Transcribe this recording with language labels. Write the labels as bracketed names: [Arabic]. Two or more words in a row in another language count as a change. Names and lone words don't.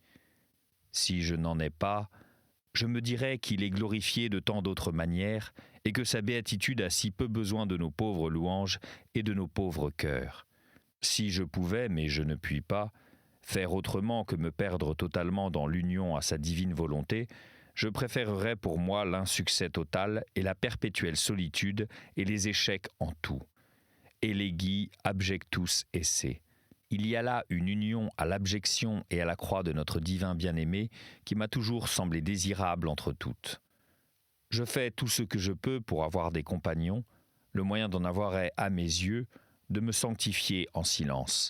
[French] Si je n'en ai pas, je me dirais qu'il est glorifié de tant d'autres manières et que sa béatitude a si peu besoin de nos pauvres louanges et de nos pauvres cœurs. Si je pouvais, mais je ne puis pas, faire autrement que me perdre totalement dans l'union à sa divine volonté, je préférerais pour moi l'insuccès total et la perpétuelle solitude et les échecs en tout. [Latin] Elegi abjectus esse. [French] Il y a là une union à l'abjection et à la croix de notre divin bien-aimé qui m'a toujours semblé désirable entre toutes. Je fais tout ce que je peux pour avoir des compagnons. Le moyen d'en avoir est, à mes yeux, de me sanctifier en silence.